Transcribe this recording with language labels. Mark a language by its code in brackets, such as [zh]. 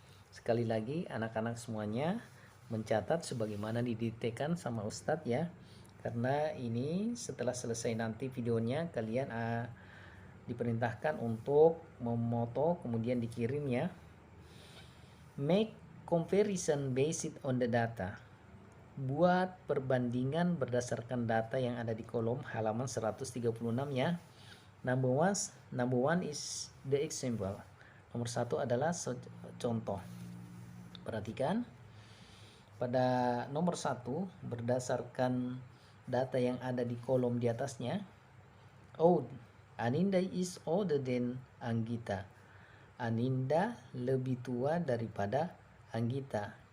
[id] Sekali lagi anak-anak semuanya mencatat sebagaimana didiktekan sama Ustadz ya. Karena ini setelah selesai nanti videonya kalian diperintahkan untuk memoto kemudian dikirim ya. [en] Make comparison based on the data. [id] Buat perbandingan berdasarkan data yang ada di kolom halaman 136 ya. [en] Number one is the example. [id] Nomor satu adalah contoh. Perhatikan pada nomor satu berdasarkan data yang ada di kolom di atasnya. [en] Oh, Aninda is older than Anggita. [id] Aninda lebih tua daripada Anggita.